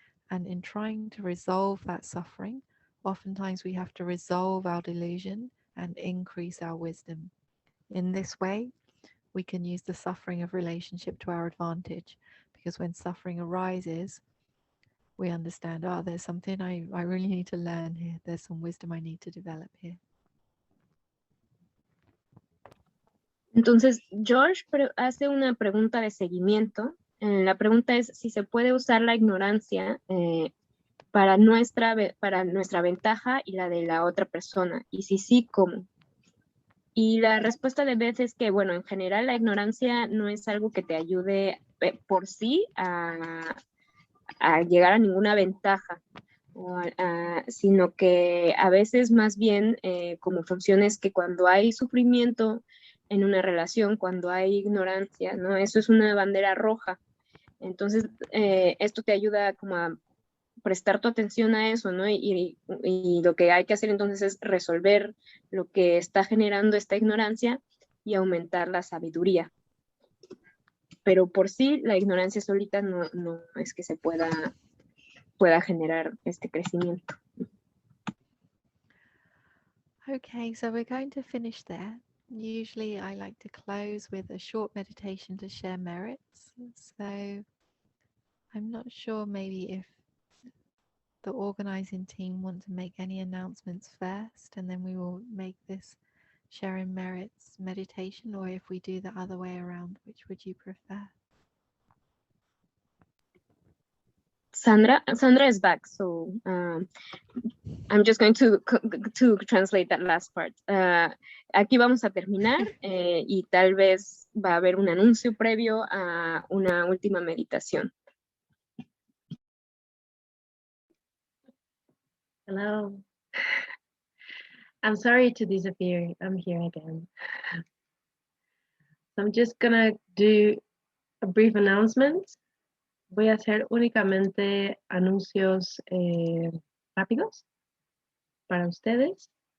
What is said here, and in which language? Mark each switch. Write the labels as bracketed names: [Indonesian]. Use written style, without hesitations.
[English] And in trying to resolve that suffering, oftentimes we have to resolve our delusion and increase our wisdom. In this way, we can use the suffering of relationship to our advantage, because when suffering arises, we understand, there's something I really need to learn here. There's some wisdom I need to develop here. [Spanish] Entonces, George hace una pregunta de seguimiento. La pregunta es si se puede usar la ignorancia para nuestra ventaja y la de la otra persona. Y si sí, ¿cómo? Y la respuesta de Beth es que, bueno, en general la ignorancia no es algo que te ayude por sí a llegar a ninguna ventaja, sino que a veces más bien como funciona es que cuando hay sufrimiento en una relación, cuando hay ignorancia, ¿no? Eso es una bandera roja. Entonces, esto te ayuda como a prestar tu atención a eso, ¿no? Y lo que hay que hacer entonces es resolver lo que está generando esta ignorancia y aumentar la sabiduría. Pero por sí, la ignorancia solita no es que se pueda generar este crecimiento. [English] Okay, so we're going to finish there. Usually I like to close with a short meditation to share merits. So I'm not sure maybe if the organizing team want to make any announcements first, and then we will make this sharing merits meditation, or if we do the other way around, which would you prefer? Sandra is back, so I'm just going to translate that last part. [Spanish] Aquí vamos a terminar y tal vez va a haber un anuncio previo a una última meditación. [English] Hello. I'm sorry to disappear. I'm here again. So I'm just gonna do a brief announcement. [Spanish] Voy a hacer únicamente anuncios rápidos para ustedes.